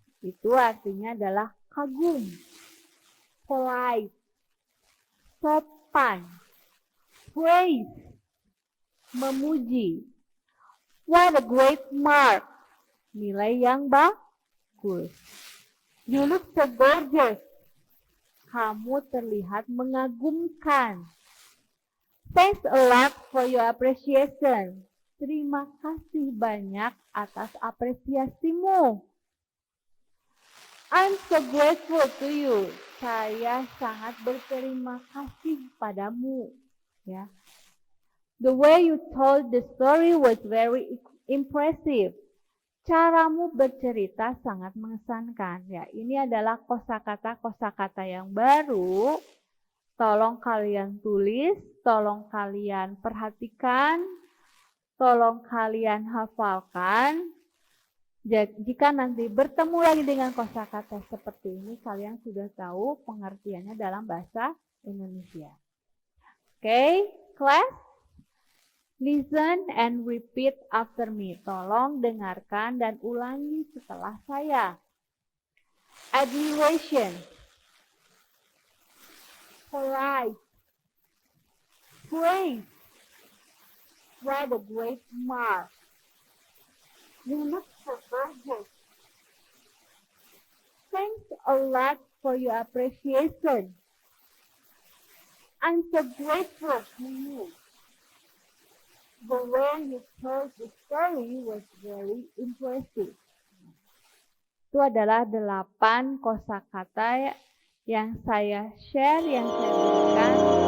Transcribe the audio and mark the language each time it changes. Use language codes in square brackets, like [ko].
[id] Itu artinya adalah kagum, polite, sopan, praise, memuji. [en] What a great mark. [id] Nilai yang bagus. [en] You look so gorgeous. [id] Kamu terlihat mengagumkan. [en] Thanks a lot for your appreciation. [id] Terima kasih banyak atas apresiasimu. [en] I'm so grateful to you. [id] Saya sangat berterima kasih padamu. Ya. [en] The way you told the story was very impressive. [id] Caramu bercerita sangat mengesankan. Ya, ini adalah kosakata yang baru. Tolong kalian tulis, tolong kalian perhatikan, tolong kalian hafalkan. Jika nanti bertemu lagi dengan kosakata seperti ini, kalian sudah tahu pengertiannya dalam bahasa Indonesia. [en] Oke, class? Listen and repeat after me. [id] Tolong dengarkan dan ulangi setelah saya. [en] Admiration, polite, praise, what a great mark. You look so gorgeous. Thanks a lot for your appreciation. I'm so grateful to you. The way you told the story was very impressive. [id] Itu adalah 8 kosakata yang saya share, yang saya berikan